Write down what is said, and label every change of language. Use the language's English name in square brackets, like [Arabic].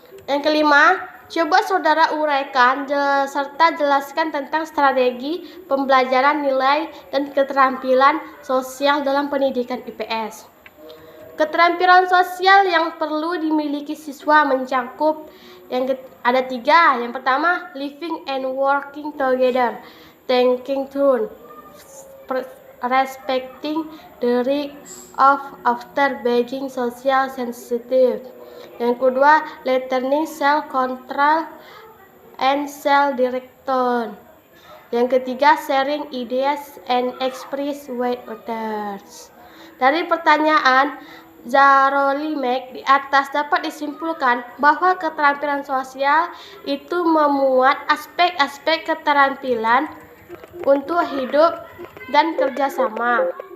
[Indonesian] Yang kelima, coba saudara uraikan serta jelaskan tentang strategi pembelajaran nilai dan keterampilan sosial dalam pendidikan IPS. Keterampilan sosial yang perlu dimiliki siswa mencakup ada 3. Yang pertama, [English] living and working together, thinking through, respecting the rights of after being social sensitive. [Indonesian] Yang kedua, [English] learning self-control and self-direction. [Indonesian] Yang ketiga, [English] sharing ideas and express with others. [Indonesian] Dari pertanyaan Zarolimek di atas dapat disimpulkan bahwa keterampilan sosial itu memuat aspek-aspek keterampilan untuk hidup dan kerjasama.